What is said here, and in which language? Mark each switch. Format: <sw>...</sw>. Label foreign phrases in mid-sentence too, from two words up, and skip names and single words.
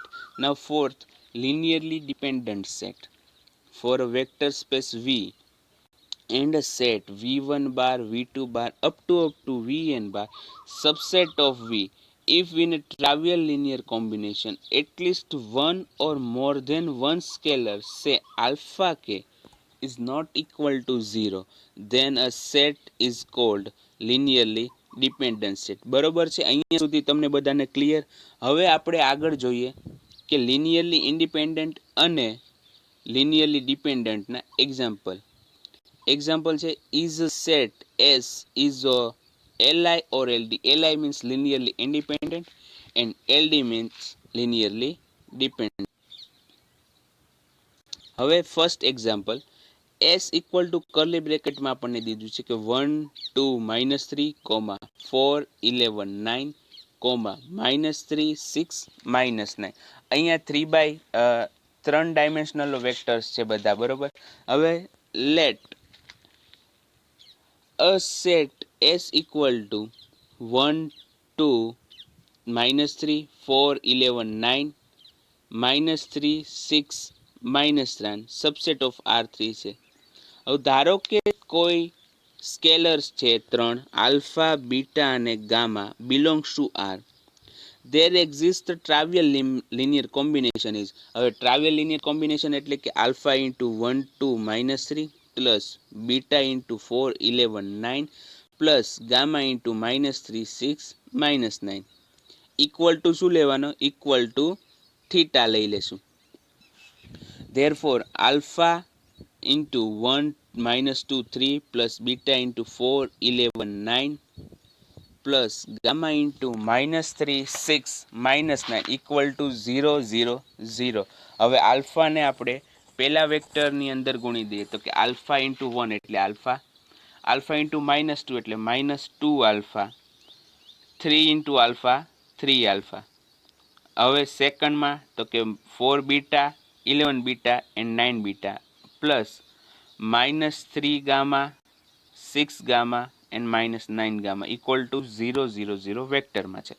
<en>Now fourth, linearly dependent set for a vector space V and a set v1 bar, v2 bar up to vn bar subset of V. If in a trivial linear combination at least one or more than one scalar say alpha k is not equal to 0, then a set is called linearly dependent set.</en> <gu>બરોબર છે? અહીંયા સુધી તમને બધાને ક્લિયર? હવે આપણે આગળ જોઈએ કે</gu> <en>linearly independent</en> <gu>અને</gu> <en>linearly dependent</en> <gu>ના એક્ઝામ્પલ છે</gu> <en>is a set S is a Li or LD. Li means linearly independent and LD means linearly dependent.</en> <gu>હવે</gu> <en>first example</en> <gu>S</gu> <en>equal to curly bracketમાં</en> <gu>આપણને દીધું છે કે 1 2 -3 4 11 9 -3 6 -9. અહીંયા 3</gu> <en>dimensional vectors</en> <gu>છે બધા. બરોબર.</gu> <en>હવે લેટ a set S equal to 1 2 -3 4 11 9 -3 6 -3 subset of R3 છે.</en> <gu>હવે ધારો કે કોઈ સ્કેલર્સ છે 3 આલ્ફા બીટા અને ગામા</gu> <en>belongs to</en> <gu>R.</gu> <en>there exists ટ્રાવિયલ linear combination is. હવે trivial linear combination</en> <gu>એટલે કે</gu> <en>alpha into 1 2 -3 plus beta into 4 11 9 plus gamma into -3 6 -9 equal to</en> <gu>શું લેવાનો?</gu> <en>equal to theta</en> <gu>લઈ લેશું.</gu> <en>therefore alpha into 1 -2 3 plus beta into 4 11 9 plus gamma into -3 6 -9 equal to 0 0 0.</en> <gu>હવે આલ્ફાને આપણે પહેલા વેક્ટરની અંદર ગુણી દઈએ તો કે</gu> <en>alpha into 1</en> <gu>એટલે</gu> <en>alpha into -2</en> <gu>એટલે</gu> <en>-2 alpha, 3 into alpha 3 alpha.</en> <gu>હવે સેકન્ડમાં તો કે</gu> <en>4 beta 11 beta and 9 beta plus -3 gamma 6 gamma and -9 gamma equal to 0 0 0</en> <gu>વેક્ટરમાં છે.</gu>